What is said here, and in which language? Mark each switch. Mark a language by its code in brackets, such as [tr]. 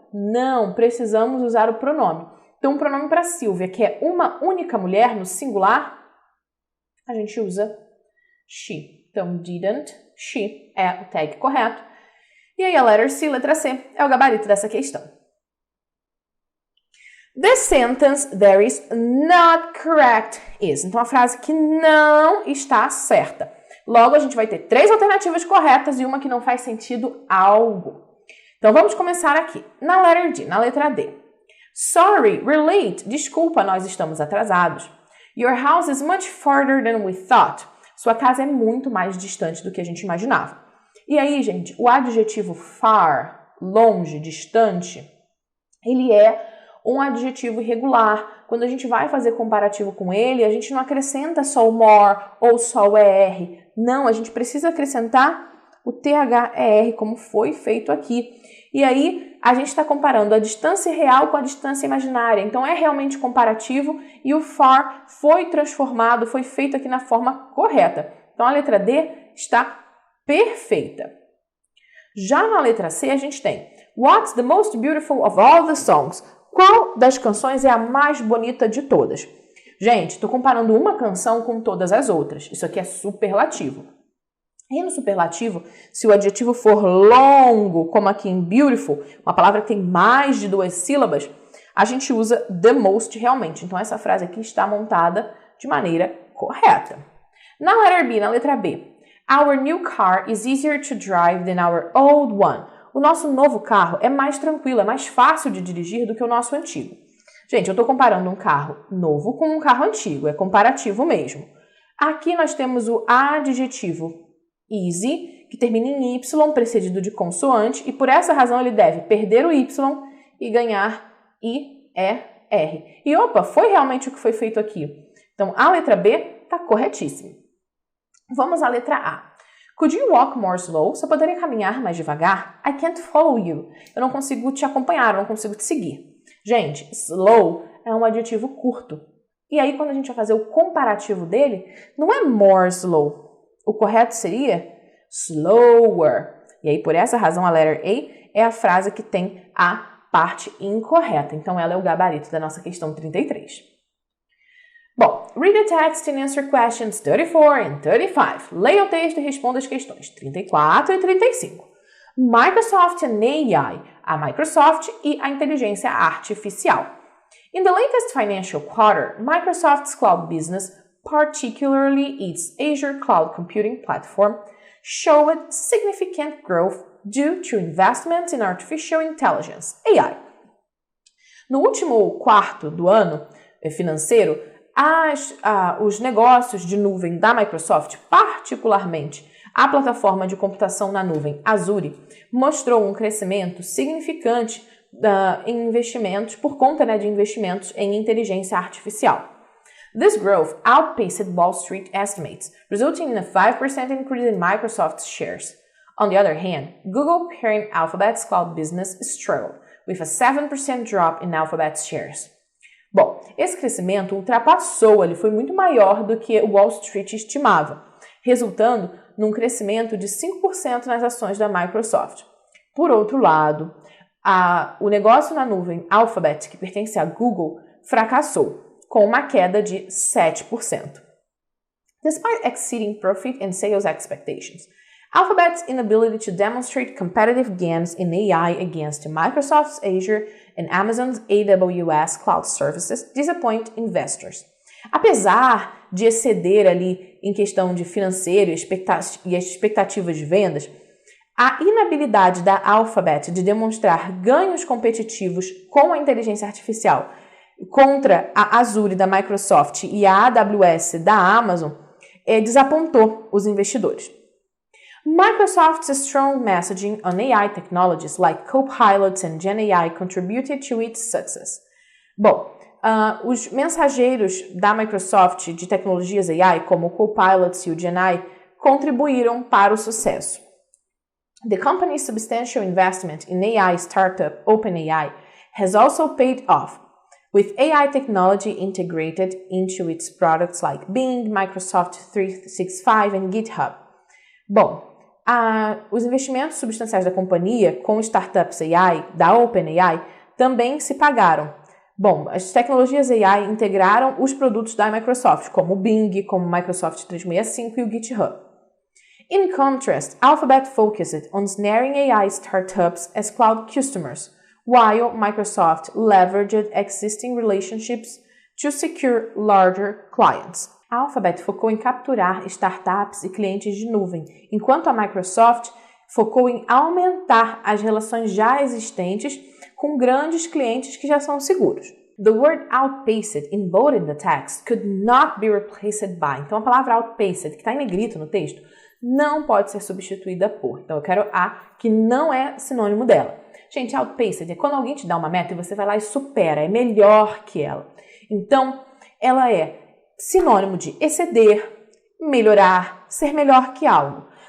[pt] Não, precisamos usar o pronome. Então, o pronome para Silvia, que é uma única mulher no singular, a gente usa she. Então, didn't, she é o tag correto. E aí a letter C, letra C, é o gabarito dessa questão. [en] The sentence there is not correct is. [pt] Então, a frase que não está certa. Logo, a gente vai ter 3 alternativas corretas e uma que não faz sentido algo. Então, vamos começar aqui. Na letter D, na letra D. [en] Sorry, we're late. [pt] Desculpa, nós estamos atrasados. [en] Your house is much farther than we thought. [pt] Sua casa é muito mais distante do que a gente imaginava. E aí, gente, o adjetivo far, longe, distante, ele é um adjetivo irregular. Quando a gente vai fazer comparativo com ele, a gente não acrescenta só o more ou só o ER. Não, a gente precisa acrescentar o THER, como foi feito aqui. E aí, a gente está comparando a distância real com a distância imaginária. Então, é realmente comparativo e o far foi transformado, foi feito aqui na forma correta. Então, a letra D está perfeita. Já na letra C, a gente tem [en] What's the most beautiful of all the songs? [pt] Qual das canções é a mais bonita de todas? Gente, estou comparando uma canção com todas as outras. Isso aqui é superlativo. E no superlativo, se o adjetivo for longo, como aqui em beautiful, uma palavra que tem mais de 2 sílabas, a gente usa the most realmente. Então, essa frase aqui está montada de maneira correta. Na letra B, [en] our new car is easier to drive than our old one. [pt] O nosso novo carro é mais tranquilo, é mais fácil de dirigir do que o nosso antigo. Gente, eu estou comparando um carro novo com um carro antigo, é comparativo mesmo. Aqui nós temos o adjetivo easy, que termina em Y, precedido de consoante, e por essa razão ele deve perder o Y e ganhar IER. E opa, foi realmente o que foi feito aqui. Então, a letra B está corretíssima. Vamos à letra A. [en] Could you walk more slow? [pt] Você poderia caminhar mais devagar? [en] I can't follow you. [pt] Eu não consigo te acompanhar, eu não consigo te seguir. Gente, slow é um adjetivo curto. E aí, quando a gente vai fazer o comparativo dele, não é more slow. O correto seria slower. E aí, por essa razão, a letter A é a frase que tem a parte incorreta. Então, ela é o gabarito da nossa questão 33. [en] Bom, read the text and answer questions 34 and 35. [pt] Leia o texto e responda as questões 34 e 35. Microsoft and AI, a Microsoft e a inteligência artificial. [en] In the latest financial quarter, Microsoft's cloud business, particularly its Azure cloud computing platform, showed significant growth due to investments in artificial intelligence, AI. [pt] No último quarto do ano financeiro, os negócios de nuvem da Microsoft, particularmente a plataforma de computação na nuvem Azure, mostrou um crescimento significante em investimentos, por conta de investimentos em inteligência artificial. [en] This growth outpaced Wall Street estimates, resulting in a 5% increase in Microsoft's shares. On the other hand, Google parent Alphabet's cloud business struggled, with a 7% drop in Alphabet's shares. [pt] Bom, esse crescimento ultrapassou, ele foi muito maior do que o Wall Street estimava, resultando num crescimento de 5% nas ações da Microsoft. Por outro lado, o negócio na nuvem Alphabet, que pertence a Google, fracassou, com uma queda de 7%. [en] Despite exceeding profit and sales expectations, Alphabet's inability to demonstrate competitive gains in AI against Microsoft's Azure and Amazon's AWS cloud services disappoint investors. [pt] Apesar de exceder ali em questão de financeiro e expectativas de vendas, a inabilidade da Alphabet de demonstrar ganhos competitivos com a inteligência artificial contra a Azure da Microsoft e a AWS da Amazon desapontou os investidores. [en] Microsoft's strong messaging on AI technologies like Copilot and GenAI contributed to its success. [pt] Bom, os mensageiros da Microsoft de tecnologias AI, como o Copilot e o GenAI, contribuíram para o sucesso. [en] The company's substantial investment in AI startup OpenAI has also paid off, with AI technology integrated into its products like Bing, Microsoft 365 and GitHub. [pt] Bom, os investimentos substanciais da companhia com startups AI, da OpenAI, também se pagaram. Bom, as tecnologias AI integraram os produtos da Microsoft, como o Bing, como o Microsoft 365 e o GitHub. [en] In contrast, Alphabet focused on snaring AI startups as cloud customers, while Microsoft leveraged existing relationships to secure larger clients. [pt] A Alphabet focou em capturar startups e clientes de nuvem, enquanto a Microsoft focou em aumentar as relações já existentes com grandes clientes que já são seguros. [en] The word outpaced in bold in the text could not be replaced by. [pt] Então a palavra outpaced, que está em negrito no texto, não pode ser substituída por. Então eu quero a que não é sinônimo dela. Gente, outpaced é quando alguém te dá uma meta e você vai lá e supera, é melhor que ela. Então, ela é sinônimo de exceder, melhorar, ser melhor que algo.